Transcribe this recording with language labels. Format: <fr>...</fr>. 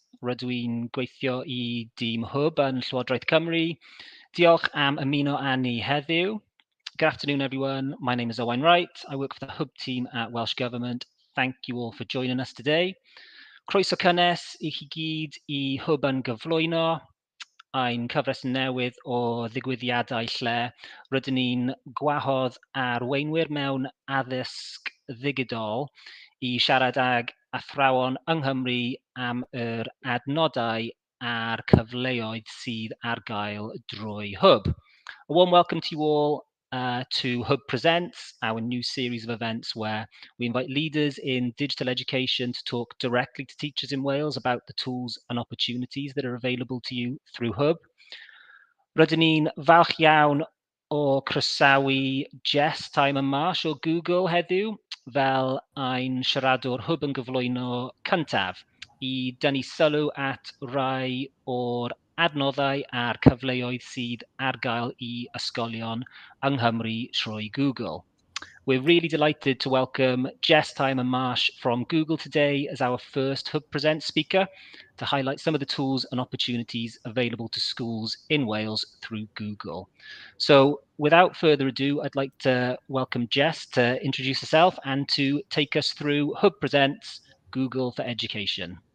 <cy>Rydw i'n gweithio i dîm Hwb yn Llywodraeth Cymru. Diolch am ymuno â ni heddiw.</cy> <en>Good afternoon, everyone. My name is Owain Wright. I work for the Hwb team at Welsh Government. Thank you all for joining us today.</en> <cy>Croeso cynnes i chi gyd i Hwb yn gyflwyno. Ein cyfres newydd o ddigwyddiadau lle rydyn ni'n gwahodd arweinwyr mewn addysg ddigidol i siarad ag athrawon yng Nghymru am yr adnodau a'r cyfleoedd sydd ar gael drwy Hwb.</cy> <en>A warm welcome to you all to Hwb Presents, our new series of events where we invite leaders in digital education to talk directly to teachers in Wales about the tools and opportunities that are available to you through Hwb.</en> <cy>Rydyn ni'n falch iawn o croesawu Jess Timon Marsh o Google heddiw fel ein siaradwr Hwb yn gyflwyno cyntaf i dynnu sylw at rai o'r adnoddau a'r cyfleoedd sydd ar gael i ysgolion yng Nghymru trwy Google.</cy> <en>We're really delighted to welcome Jess Timon Marsh from Google today as our first Hwb Present speaker to highlight some of the tools and opportunities available to schools in Wales through Google. So without further ado, I'd like to welcome Jess to introduce herself and to take us through Hwb Presents Google for Education.</en>